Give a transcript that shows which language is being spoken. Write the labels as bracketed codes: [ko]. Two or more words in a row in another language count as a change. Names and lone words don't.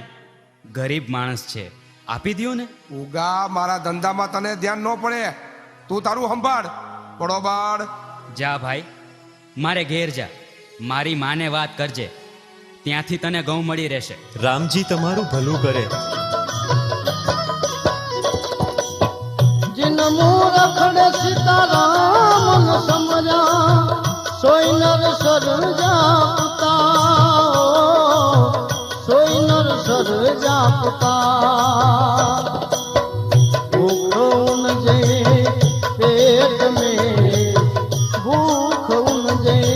[gu] ગરીબ માણસ છે, આપી દ્યો ને. ઉગા, મારા ધંધામાં તને ધ્યાન ન પડે, તું તારું સંભાળ, બરોબર? જા ભાઈ, મારે ઘેર જા, મારી માને વાત કરજે, ત્યાંથી તને ઘઉં મળી રહેશે. રામજી તમારું ભલું કરે. [sd] जिन मूरखड़े सीताराम न समझा, सोई नर सर जापता, सोई नर सर जापता. भूख उन जे पेट में, भूख उन